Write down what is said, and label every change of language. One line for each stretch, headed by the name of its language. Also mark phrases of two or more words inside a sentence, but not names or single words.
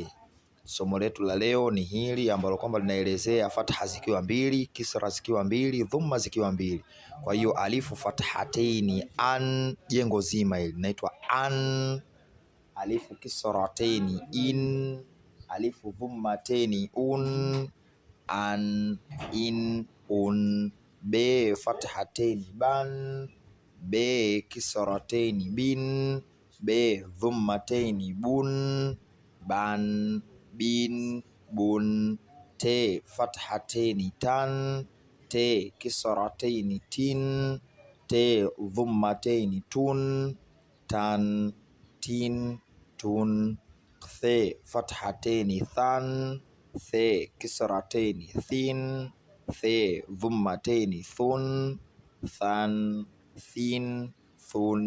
Swahili: Somo letu la leo ni hili ambalo kwamba linaelezea fatha zikiwa mbili, kisra zikiwa mbili, dhumma zikiwa mbili. Kwa hiyo alifu fathateini, jengo zima hili linaitwa an. Alifu kisrateini, alifu dhummateni, an, be fathateni, ban, be kisrateni, bin, be dhummateni, bun, ban, bin, bun, te fathateni, tan, te kisrateni, tin, te dhummateni, tun, tan, tin, tun, the fathateni, than, the kisrateni, thin, the dhummateni, thun, than, thin, thun.